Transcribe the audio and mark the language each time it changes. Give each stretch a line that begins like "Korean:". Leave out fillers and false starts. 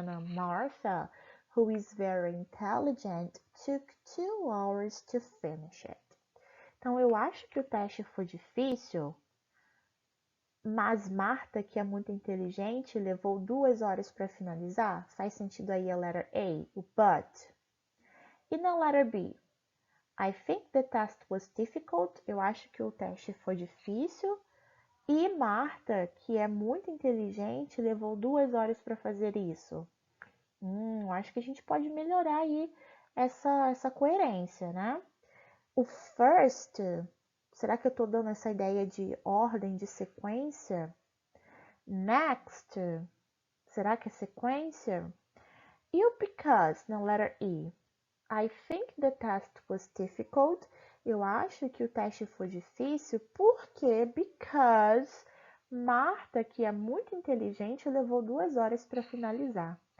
English: Martha, who is very intelligent, took 2 hours to finish it.
Portuguese: Então, eu acho que o teste foi difícil, mas Marta, que é muito inteligente, levou 2 horas para finalizar. Faz sentido aí a letter A, o but. E na letter B?
English: I think the test was difficult.
Portuguese: Eu acho que o teste foi difícil. E Marta, que é muito inteligente, levou 2 horas para fazer isso. Acho que a gente pode melhorar aí essa coerência, né? O first, será que eu estou dando essa ideia de ordem, de sequência? Next, será que é sequência? E o because na letter E?
English: I think the test was difficult.
Portuguese: Eu acho que o teste foi difícil porque because Marta, que é muito inteligente, levou 2 horas para finalizar.